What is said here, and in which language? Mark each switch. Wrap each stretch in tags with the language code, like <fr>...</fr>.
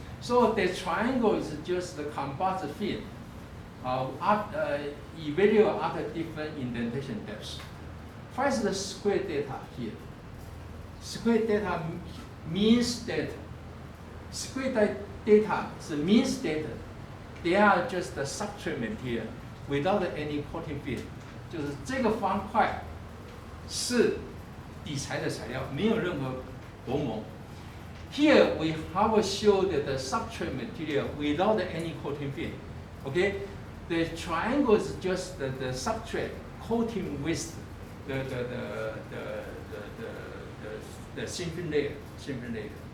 <en>So the triangle is just the composite field. Evaluate other different indentation depths. First, the square data here. Square data means data. Square data is means data. They are just the substrate material without any coating film.</en> <zh>就是这个方块是底材的材料，没有任何薄膜。</zh> <en>Here we have showed the substrate material without any coating film. Okay, the triangle is just the substrate coating with the thin film layer.</en>